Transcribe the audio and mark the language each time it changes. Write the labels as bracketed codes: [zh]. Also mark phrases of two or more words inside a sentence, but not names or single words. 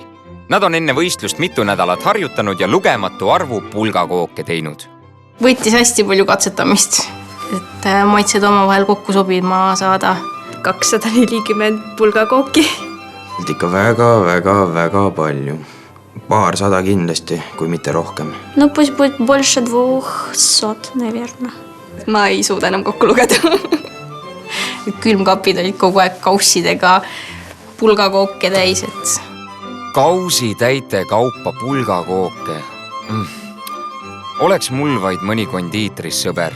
[et] Nad on enne võistlust mitu nädalat harjutanud ja lugematu arvu pulgakooke teinud. Võttis hästi palju katsetamist, et maitsed oma vahel kokku sobima saada. 240 pulgakooki. Ikka väga palju. Paarsada kindlasti, kui mitte rohkem. [ru] Ну, пусть будет больше 200, наверное. [et] Ma ei suuda enam kokku lugeda. Külmkapid olid kogu aeg kaussidega pulgakooke täis, et... Kausi täite kaupa pulgakooke. Oleks mul vaid mõni kondiitris sõber.